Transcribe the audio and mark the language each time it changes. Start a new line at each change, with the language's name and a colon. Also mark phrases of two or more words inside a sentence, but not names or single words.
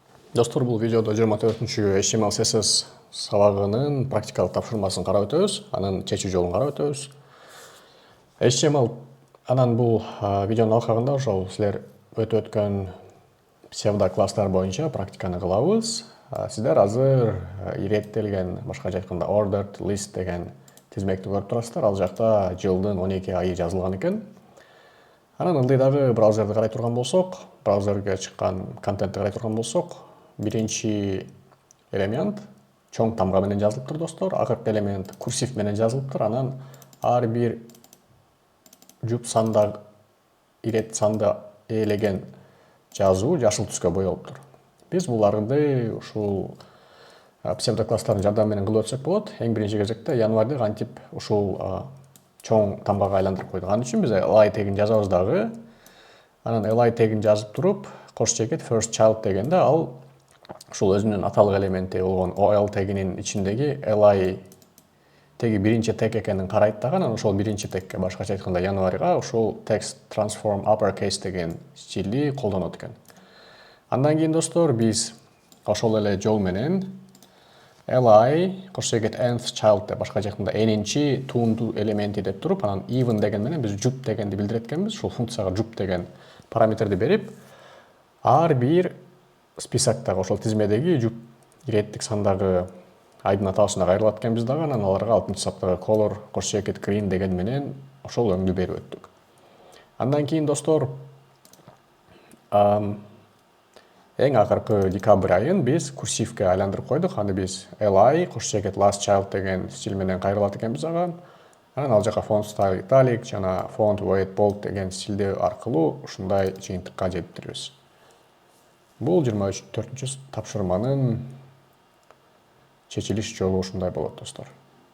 Kyrgyz: Достор, бул видеодо 24-чү HTML CSS сабагынын практикалык тапшырмасын карап өтөбүз, анын чечүү жолун карап өтөбүз. HTML анан бул видеонун алкагында ошол силер өтүп өткөн псевдо класстар боюнча практиканы кылабыз. Сиздер азыр иреттелген, башкача айтканда
English: ordered list
Kyrgyz: деген тизмекти көрүп турасыздар. Ал жакта жылдын 12 айы жазылган экен. Анан ылдыйдагы браузерди карай турган болсок, браузерге чыккан контентти карай турган болсок, биринчи элемент чоң тамга менен жазылыптыр, достор. Акыркы элемент курсив менен жазылыптыр. Анан ар бир жуп санда, ирет санды ээлеген жазуу жашыл түскө боелуптур. Биз буларды ушул псевдокласстардын жардамы менен кылып өтсөк болот. Эң биринчи кезекте январда кантип ушул чоң тамгага айландырып койдук. Анын үчүн биз li тегин жазабыз дагы. Анан li тегин жазып туруп, кош чекет
English: first child
Kyrgyz: дегенде ал ушул өзүнүн аталык элементи болгон ol тегинин ичиндеги li теги биринчи тег экенин карайт дагы, анан ошол биринчи тегке, башкача айтканда январга ушул
English: text transform uppercase
Kyrgyz: деген стилди колдонот экен. Андан кийин, достор, биз ошол эле жол менен li кош чекет
English: nth child
Kyrgyz: деп, башкача айтканда энинчи туунду элементи деп туруп, анан even деген менен биз jup дегенди билдирет экенбиз. Ушул функцияга jup деген параметрди берип, ар бир списоктогу, ошол тизмедеги jup иреттик сандагы айдын атаасына кайрылат экенбиз дагы, анан аларга 6-саптагы color кош чекет green деген менен ошол өңдү берип өттүк. Андан кийин, достор, эң акыркы декабрь айын биз курсивке айландырып койдук. Аны биз li кош чекет
English: last child
Kyrgyz: деген стиль менен кайрылат экенбиз ага. Анан ал жака
English: font style italic
Kyrgyz: жана
English: font weight bold
Kyrgyz: деген стилди аркылуу ушундай жыйынтыкка жетиптирбиз. Бул 24-чү тапшырманын чечилиш жолу ушундай болот, достор.